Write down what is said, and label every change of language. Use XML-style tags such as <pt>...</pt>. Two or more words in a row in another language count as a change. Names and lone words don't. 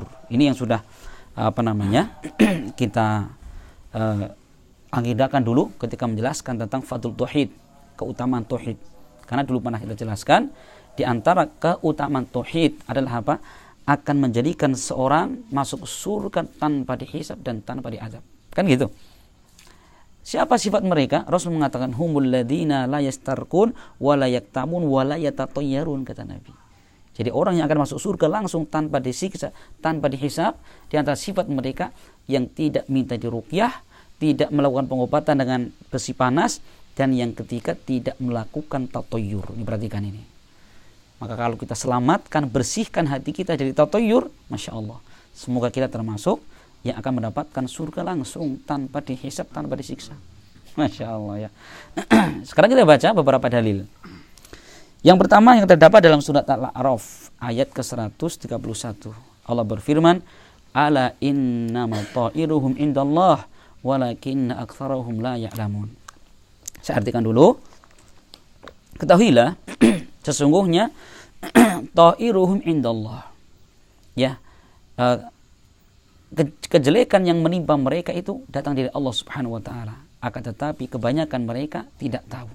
<id>Ini yang sudah kita aqidakan dulu ketika menjelaskan tentang fadl tauhid, keutamaan tauhid. Karena dulu pernah kita jelaskan di antara keutamaan tauhid adalah apa? Akan menjadikan seorang masuk surga tanpa dihisab dan tanpa diazab. Kan gitu. Siapa sifat mereka? Rasul mengatakan</id> <ar>هم الذين لا يسترقون ولا يكتمون ولا يتطيرون,</ar> <id>kata Nabi. Jadi orang yang akan masuk surga langsung tanpa disiksa, tanpa dihisab, di antara sifat mereka yang tidak minta diruqyah, tidak melakukan pengobatan dengan besi panas, dan yang ketiga tidak melakukan tatayyur. Ini perhatikan ini. Maka kalau kita selamatkan, bersihkan hati kita dari tatayur,</id> <ar>ما شاء الله,</ar> <id>semoga kita termasuk yang akan mendapatkan surga langsung tanpa dihisab, tanpa disiksa.</id> <ar>ما شاء الله ya.</ar> <id>Sekarang kita baca beberapa dalil. Yang pertama yang terdapat dalam surat Al-A'raf ayat ke-131. Allah berfirman,</id> <ar>ألا إنما طائرهم عند الله ولكن أكثرهم لا يعلمون.</ar> <id>Saya artikan dulu. Ketahuilah sesungguhnya</id> <ar>طائرهم عند الله,</ar> <id>ya, kejelekan yang menimpa mereka itu datang dari Allah</id> <ar>سبحانه وتعالى,</ar> <id>akan tetapi kebanyakan mereka tidak tahu.</id>